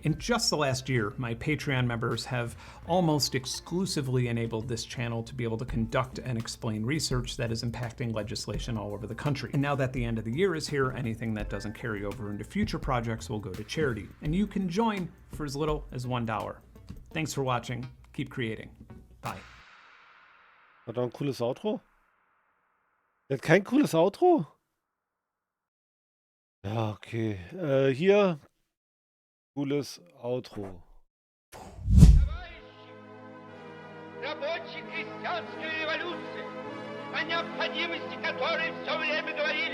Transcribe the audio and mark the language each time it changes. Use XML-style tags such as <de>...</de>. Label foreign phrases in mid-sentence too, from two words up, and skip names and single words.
<en>In just the last year, my Patreon members have almost exclusively enabled this channel to be able to conduct and explain research that is impacting legislation all over the country. And now that the end of the year is here, anything that doesn't carry over into future projects will go to charity. And you can join for as little as $1. Thanks for watching. Keep creating. Bye.</en> <de>Hat er ein cooles Outro? Er hat kein cooles Outro? Ja, okay. Hier, cooles Outro.</de> <ru>Рабочей крестьянской революции, о необходимости которой все время говорит</ru>